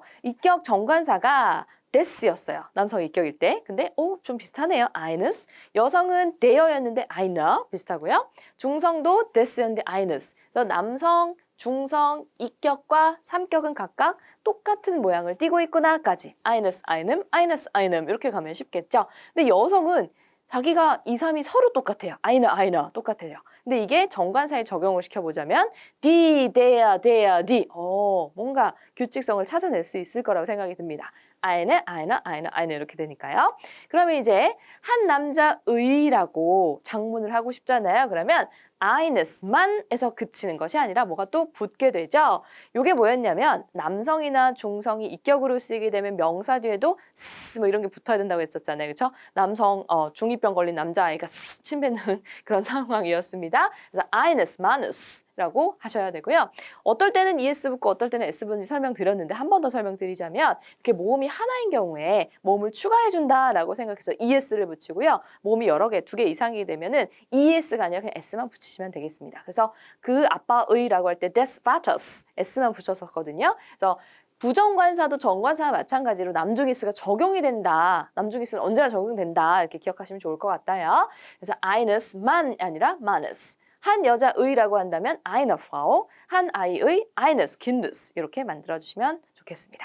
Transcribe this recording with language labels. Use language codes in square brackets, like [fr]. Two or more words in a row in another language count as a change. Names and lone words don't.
[ko] 이격 정관사가 des였어요. 남성 이격일 때. 근데 좀 비슷하네요. eines. 여성은 the였는데 einer 비슷하고요. 중성도 des였는데 eines. 그래서 남성, 중성, 이격과 삼격은 각각 똑같은 모양을 띠고 있구나까지. [de] eines, einem, eines, einem 이렇게 가면 쉽겠죠. [ko] 근데 여성은 자기가 2, 3이 서로 똑같아요. [de] einer, einer [ko] 똑같아요. 근데 이게 정관사에 적용을 시켜보자면 [de] die, der, die. [ko] 뭔가 규칙성을 찾아낼 수 있을 거라고 생각이 듭니다. [de] eine, einer, einer, eine 이렇게 되니까요. [ko] 그러면 이제 한 남자의라고 장문을 하고 싶잖아요. 그러면 [de] eines,man [ko] 에서 그치는 것이 아니라 뭐가 또 붙게 되죠. 이게 뭐였냐면 남성이나 중성이 이격으로 쓰이게 되면 명사 뒤에도 스 뭐 이런 게 붙어야 된다고 했었잖아요. 그렇죠? 남성 중2병 걸린 남자아이가 침 뱉는 그런 상황이었습니다. 그래서 [de] eines Mannes [ko] 라고 하셔야 되고요. 어떨 때는 es 붙고 어떨 때는 s 붙는지 설명드렸는데 한 번 더 설명드리자면 이렇게 모음이 하나인 경우에 모음을 추가해준다라고 생각해서 es를 붙이고요. 모음이 여러 개, 2개 이상이 되면은 es가 아니라 그냥 s만 붙이시면 되겠습니다. 그래서 그 아빠의라고 할 때 [de] des Vaters [ko] s만 붙였었거든요. 그래서 부정관사도 정관사와 마찬가지로 남중이스가 적용이 된다. 남중이스는 언제나 적용된다. 이렇게 기억하시면 좋을 것 같아요. 그래서 [de] eines Mann [ko] 아니라 Mannes. 한 여자의라고 한다면 [de] eine Frau, [ko] 한 아이의 [de] eines Kindes [ko] 이렇게 만들어주시면 좋겠습니다.